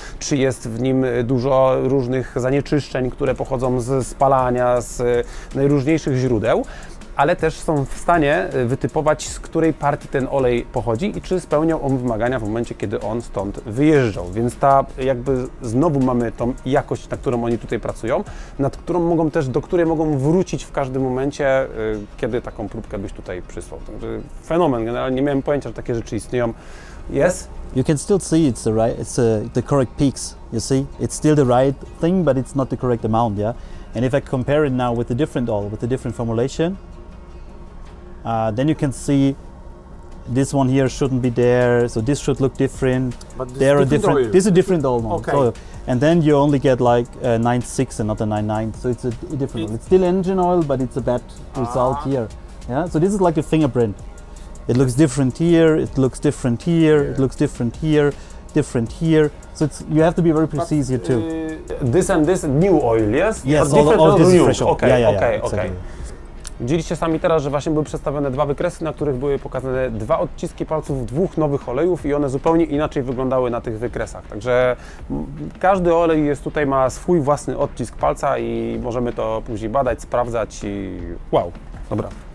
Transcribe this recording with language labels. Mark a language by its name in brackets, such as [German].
[Polish] czy jest w nim dużo różnych zanieczyszczeń, które pochodzą z spalania, z najróżniejszych źródeł, ale też są w stanie wytypować, z której partii ten olej pochodzi i czy spełniał on wymagania w momencie, kiedy on stąd wyjeżdżał. Więc jakby znowu mamy tą jakość, na którą oni tutaj pracują, nad którą mogą też, do której mogą wrócić w każdym momencie, kiedy taką próbkę byś tutaj przysłał. Także fenomen, generalnie nie miałem pojęcia, że takie rzeczy istnieją. [English] Yes? You can still see it's the correct peaks. You see, it's still the right thing, but it's not the correct amount. Yeah. And if I compare it now with a different oil, with a different formulation, then you can see this one here shouldn't be there, so this should look different. But this there is are different. oil. This is a different oil now. Okay. So, and then you only get like a 9.6 and not a 9.9. So it's a different oil. It's still engine oil, but it's a bad result here. Yeah. So this is like a fingerprint. It looks different here. It looks different here. It looks different here. Different here. So you have to be very precise here too. This and this new oil, yes? Yes, all this is fresh oil. Okay. Exactly. [Polish] Widzieliście sami teraz, że właśnie były przedstawione 2 wykresy, na których były pokazane 2 odciski palców 2 nowych olejów i one zupełnie inaczej wyglądały na tych wykresach. Także każdy olej tutaj ma swój własny odcisk palca i możemy to później badać, sprawdzać i wow, dobra.